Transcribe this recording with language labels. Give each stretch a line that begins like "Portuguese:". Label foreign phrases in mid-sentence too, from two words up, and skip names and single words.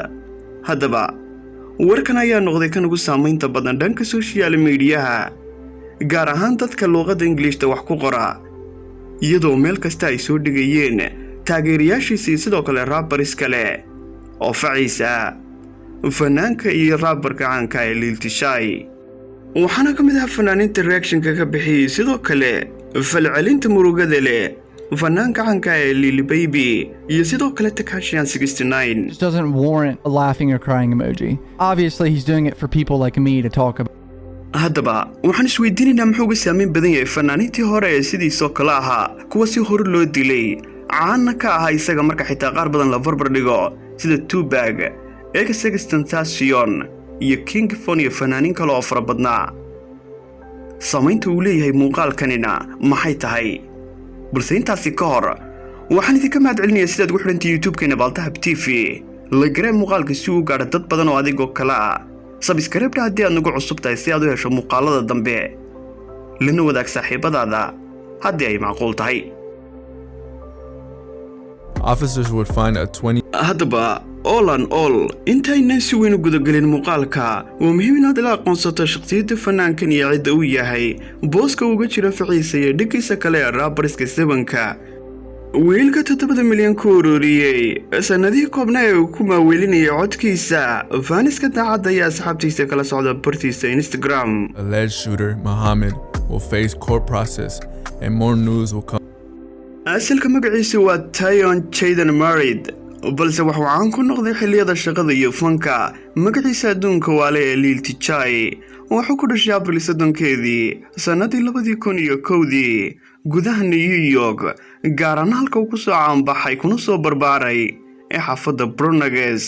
Somali: haddaba warkan ayaa noqday kan ugu saameynta badan dhanka
English: social media
Somali: gaar ahaan dadka luqadda Ingiriiska wax ku qora iyadoo meel kasta ay soo dhigayeen taageerayaashiisa sidoo kale rappers kale oo faciisa fanaanka iyo rapperka caanka ah Lil Tjay waxaana ka mid ah fanaaniinta reaction-ka ka bixiyay sidoo kale falcelinta murugada leh fanaanka caanka ah Lil Baby iyo sidoo kale Tekashi 69
English: doesn't warrant a laughing or crying emoji. Obviously he's doing it for people like me to talk about.
Somali: haddaba waxaan isweydiinaynaa muxuu uga saameyn badan yahay fanaaniintii hore ee sidiisoo kale ahaa kuwa si hore loo dilay caana ka ahaa isaga marka xitaa qaar badan la barbar dhigo sida Tupac, XXXTentacion iyo King Von iyo fanaaniin kale oo fara badnaa. saameynta uu leeyahay muuqaalkanina maxay tahay balse intaasi ka hor waxaan idinka mahadcelinayaa sidaad ugu xidhantahay YouTube-keena Baltahab TV la garee muuqaalka si uu gaadho dad badan oo adigoo kale ah. subscribe haddii aad nagu cusub tahay si aad u hesho muuqaalada dambe lana wadaag saaxiibadaada haddii ay macquul tahay.
English: Officers would find a 20
Somali: haddaba
English: all and all
Somali: intaynan si weyn u gudagelin muuqaalka waa muhiim inaad la aqoonsato shakhsiyadda fanaankan iyo cidda uu yahay booska uga jira ficiisa iyo dhiggiisa kale ee rapperska 7ka wiilka 7 milyan ku ururiyay sanadihii koobnaa ee uu ku maaweelinayay codkiisa faaniska daacadda iyo asxaabtiisa kala socda bartiisa Instagram.
English: alleged shooter Muhammad will face court process and more news will come.
Somali: asalka magaciisa waa Tyon Jaden Married balse waxa uu caan ku noqday xilliyada shaqada iyo fanka. magaciisa adduunka waa Lil Tjay wuxuu ku dhashay April 3 sanadii 2001 gudaha New York gaar ahaan halka uu ku soo caanbaxay kuna soo barbaaray ee xaafadda Bronx.